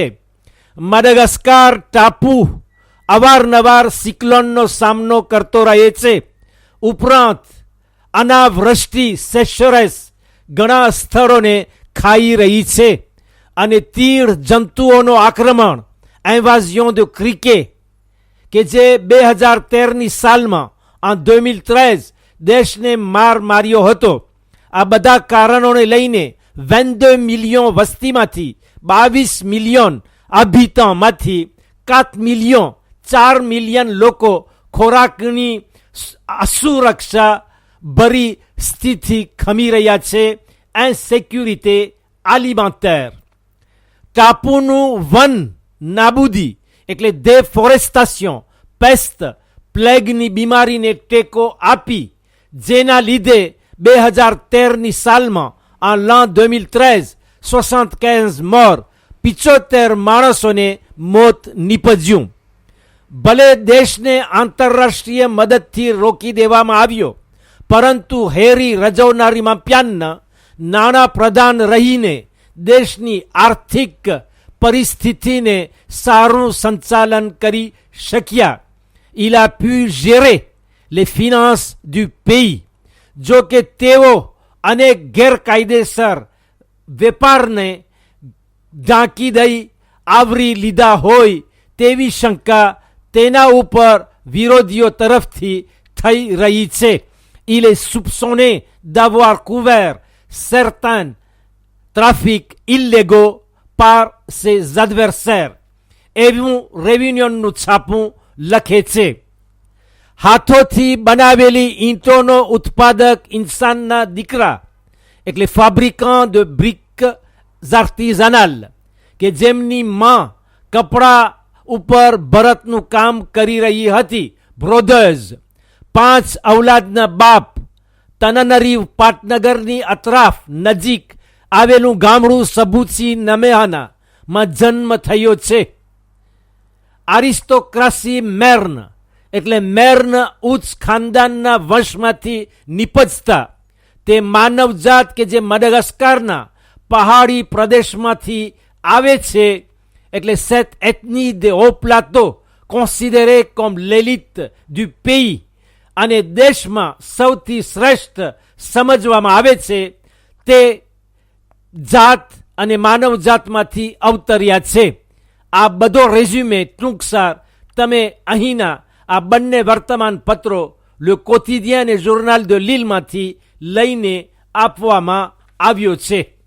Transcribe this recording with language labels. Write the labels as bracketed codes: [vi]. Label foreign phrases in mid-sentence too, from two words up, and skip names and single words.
[gu] માડાગાસ્કર ટાપુ અવારનવાર સિક્લોનનો સામનો કરતો રહે છે. ઉપરાંત અનાવૃષ્ટિ, સેશરેસ ઘણા સ્થળોને ખાઈ રહી છે અને તીડ જંતુઓનો આક્રમણ, [fr] invasion de criquet, [gu] કે જે 2013ની સાલમાં en 2013 દેશને માર્યો હતો. આ બધા કારણોને લઈને 22 મિલિયન વસ્તીમાંથી 22 મિલિયન અભિતમાંથી 4 મિલિયન લોકો ખોરાકની અસુરક્ષા ભરી સ્થિતિ ખમી રહ્યા છે. [fr] insécurité alimentaire. [gu] ટાપુનું વન નાબૂદી એટલે ડેફોરેસ્ટેશન, પેસ્ટ, પ્લેગની બીમારીને ટેકો આપી, જેના લીધે 2013ની સાલમાં [fr] en l'an 2013 [gu] 75 મોર, 75 માણસોને મોત નીપજ્યું. ભલે દેશને આંતરરાષ્ટ્રીય મદદથી રોકી દેવામાં આવ્યો, પરંતુ હેરી રજવનારીમાં પ્યાનના નાણાં પ્રધાન રહીને દેશની આર્થિક પરિસ્થિતિને સારું સંચાલન કરી શક્યા. [fr] Il a pu gérer les finances du pays. [gu] જો કે તેઓ અનેક ગેરકાયદેસર વેપારને ઢાંકી દઈ આવરી લીધા હોય તેવી શંકા તેના ઉપર વિરોધીઓ તરફથી થઈ રહી છે. [fr] Il est soupçonné d'avoir couvert certains trafics illégaux par ses adversaires. [gu] એવું રેવન્યુનું છાપું લખે છે. હાથોથી બનાવેલી ઈંટોનો ઉત્પાદક ઇન્સાનના દીકરા એટલે [fr] fabricant de briques artisanales [gu] કે જેમની માં કપડા ઉપર ભરતનું કામ કરી રહી હતી, બ્રોધર્સ, 5 ઔલાદના બાપ, તનનરીવ પાટનગરની અતરાફ નજીક આવેલું ગામડું સબુચી નમેહાના માં જન્મ થયો છે. આરિસ્ટોક્રાસી મેર્ન એટલે મેર્ન ઉચ્ચ ખાનદાનના વંશમાંથી નિપજતા તે માનવજાત કે જે મડગાસ્કારના પહાડી પ્રદેશમાંથી આવે છે એટલે [fr] cette ethnie des hauts plateaux considérée comme l'élite du pays [gu] અને દેશમાં સૌથી શ્રેષ્ઠ સમજવામાં આવે છે તે જાત અને માનવ જાતમાંથી અવતર્યા છે. આ બધો રેઝ્યુમે ટૂંકસાર તમે અહીંના આ બંને વર્તમાન પત્રો લે કોતિદિયન અને જોર્નાલ de Lilleમાંથી લઈને આપવામાં આવ્યો છે.